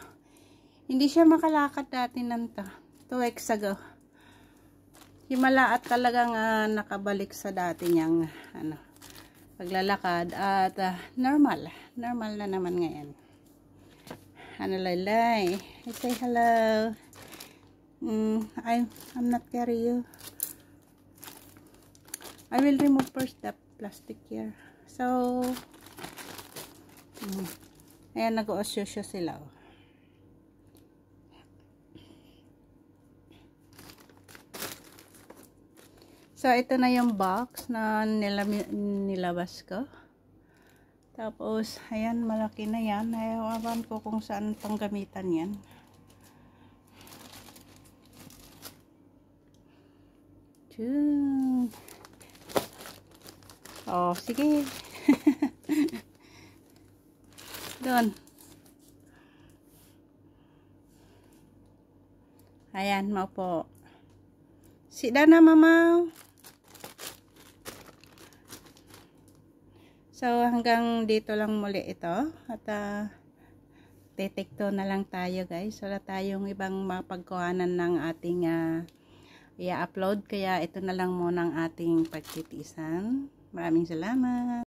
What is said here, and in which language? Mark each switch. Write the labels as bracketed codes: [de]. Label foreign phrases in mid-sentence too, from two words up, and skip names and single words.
[tl] Hindi siya makalakad dati nanta. [en] 2 weeks ago. [tl] Himala at talagang nakabalik sa dati niyang paglalakad. At normal. Normal na naman ngayon. Laylay. [en] I say hello. I'm not carry you. I will remove first the plastic here. So, [tl] ayan, nag-o-osyo sila. So, ito na yung box na nilabas ko. Tapos, ayan, malaki na yan. Ayawan ko kung saan pang gamitan yan. Oh, sige. Doon. Ayan, maupo. [en] Sit down [tl] na, mama. So, hanggang dito lang muli ito. At, titikto na lang tayo, guys. Wala tayong ibang mapagkuhanan ng ating i-upload. Kaya ito na lang muna ang ating pagtitisan. Maraming salamat.